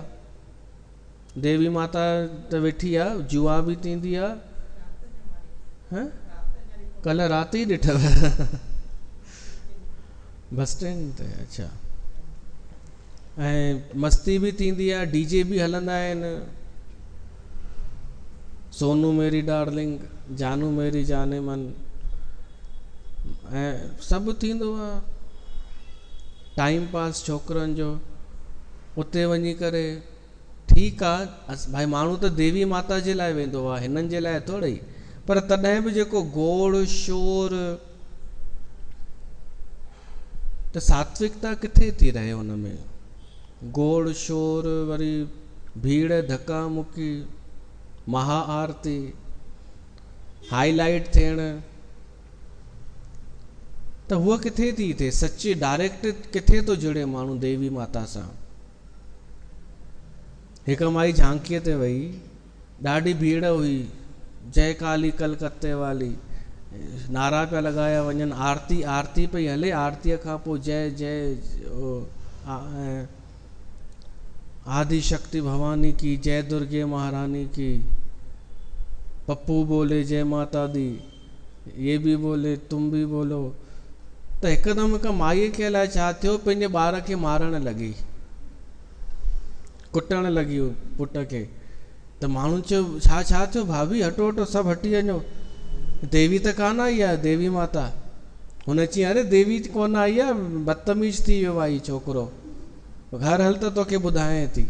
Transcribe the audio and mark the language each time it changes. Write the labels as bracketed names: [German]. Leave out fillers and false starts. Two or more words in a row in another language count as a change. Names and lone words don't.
[Sindhi] देवी माता त वेठी आहे, जुआ बि थींदी आहे। कल्ह राति ई ॾिठव बस स्टैंड ते? अच्छा। ऐं मस्ती बि थींदी आहे, डीजे बि हलंदा आहिनि। [Hindi] सोनू मेरी डार्लिंग, जानू मेरी जाने मन, [Sindhi] ऐं सभु थींदो आहे। टाइम पास छोकिरनि जो उते वञी करे। ठीकु आहे, भाई माण्हू त देवी माता जे लाइ वेंदो आहे, हिननि जे लाइ थोरी। पर तॾहिं बि जेको गोड़ शोर, त सात्विकता किथे थी रहे हुन में? गोड़ शोर, वरी भीड़ धक्का मुक्की, महाआरती, हाईलाइट थियण, त हूअ किथे थी थिए? सच्ची डायरेक्ट किथे थो जुड़े माण्हू देवी माता सां? एक माई झांकीअ ते वई, ॾाढी भीड़ हुई, [Hindi] जय काली कलकत्ते वाली, [Sindhi] नारा पिया लॻाया वञनि, आरती आरती पई हले, आरतीअ खां पोइ [Hindi] जय जय आदि शक्ति भवानी की, जय दुर्गे महारानी की, पप्पू बोले जय माता दी, ये भी बोले तुम भी बोलो। [Sindhi] त हिकदमि हिक माईअ खे अलाए छा थियो, पंहिंजे ॿार खे मारणु लॻी, कुटणु लॻी पुट खे। त माण्हुनि चयो छा थियो भाभी, हटो हटो सभु हटी वञो, देवी त कान आई आहे, देवी माता। हुन चई अरे देवी कोन आई आहे, बदतमीज़ थी वियो आहे छोकिरो, घर हल त तोखे ॿुधायां थी।